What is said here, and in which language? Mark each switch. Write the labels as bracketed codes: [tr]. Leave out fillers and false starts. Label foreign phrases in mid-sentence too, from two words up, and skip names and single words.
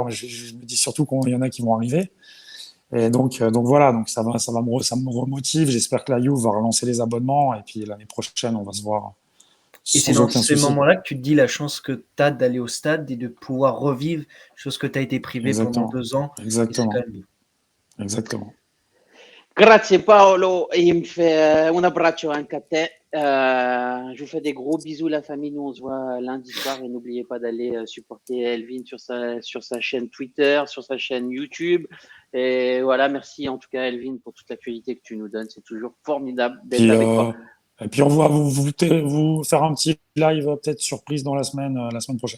[fr] Mais je me dis surtout qu'il y en a qui vont arriver. Et donc voilà, donc ça me remotive. J'espère que la Juve va relancer les abonnements et puis l'année prochaine, on va se voir. Et c'est dans ces moments-là que tu te dis la chance que tu as d'aller au stade et de pouvoir revivre, chose que tu as été privé pendant 2 ans. Exactement. [it] Grazie Paolo, e mi fait un abbraccio anche a te. [fr] Je vous fais des gros bisous la famille, nous on se voit lundi soir et n'oubliez pas d'aller supporter Elvin sur sa chaîne Twitter, sur sa chaîne YouTube. Et voilà, merci en tout cas Elvin pour toute l'actualité que tu nous donnes, c'est toujours formidable d'être avec toi. Et puis on va vous faire un petit live peut-être surprise dans la semaine prochaine.